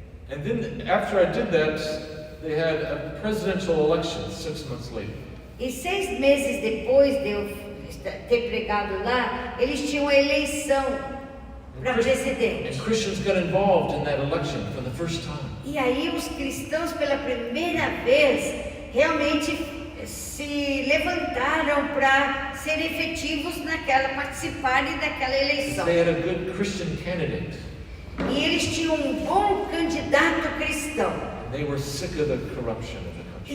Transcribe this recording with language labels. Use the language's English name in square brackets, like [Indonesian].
[English] And then after I did that, they had a presidential election 6 months later. [Portuguese] E 6 meses depois de eu ter pregado lá, eles tinham a eleição para presidente. [English] And Christians got involved in that election for the first time. [Portuguese] E aí os cristãos pela primeira vez realmente se levantaram para ser efetivos participarem daquela eleição. [English] They had a good Christian candidate. [Portuguese] E eles tinham um bom candidato cristão. [English] And they were sick of the corruption of the country.